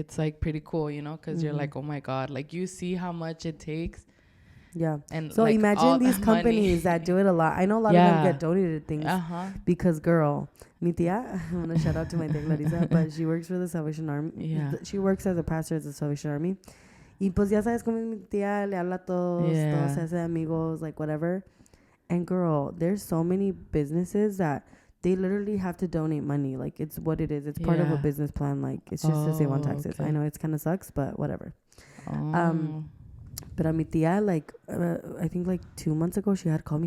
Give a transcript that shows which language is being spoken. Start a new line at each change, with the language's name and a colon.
English: It's like pretty cool, you know, because you're like, oh my God, like you see how much it takes. Yeah. And so like imagine these companies that do it a lot. I know a lot of them get donated things because girl,
Spanish: mi tía,
English: I'm going to shout out to my tía Clarisa, but she works for the Salvation Army. Yeah. She works as a pastor at the Salvation Army.
Spanish: Y pues ya sabes como mi tía le habla a todos, todos se hace amigos,
English: like whatever. And girl, there's so many businesses that they literally have to donate money. Like it's what it is. It's part of a business plan. Like it's just to save on taxes. Okay. I know it's kind of sucks, but whatever. But
Spanish: a mi tía,
English: like, I think like 2 months ago, she had called me.